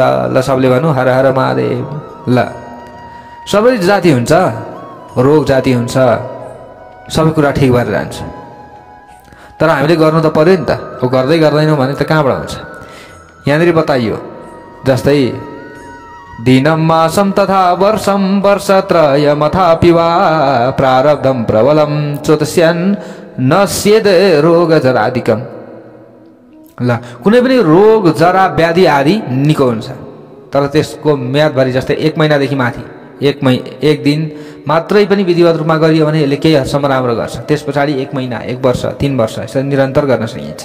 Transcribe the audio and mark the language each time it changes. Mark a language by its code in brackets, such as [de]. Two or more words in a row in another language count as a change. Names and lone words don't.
[ne] ल सबले भनौँ हर हर महादेव। ल सबै जाति हुन्छ, रोग जाति हुन्छ, सबै कुरा ठिक भएर जान्छ। तर हामीले गर्नु त पर्यो नि त। अब गर्दै गर्दैनौँ भने त कहाँबाट हुन्छ। यहाँनिर बताइयो जस्तै [sa] दिनम मासम तथा वर्षम वर्षत्रयमथापि वा प्रारब्धम प्रबलम चोतस्यान् नश्येद रोग जरादिकम। [ne] ल कुनै पनि रोग जरा व्याधि आदि निको हुन्छ, तर त्यसको म्यादभरि जस्तै 1 महिनादेखि माथि 1 दिन मात्रै पनि विधिवत रूपमा गरियो भने यसले केही हदसम्म राम्रो गर्छ। त्यस पछाडि 1 महिना, 1 वर्ष, 3 वर्ष यसरी निरन्तर गर्न सकिन्छ।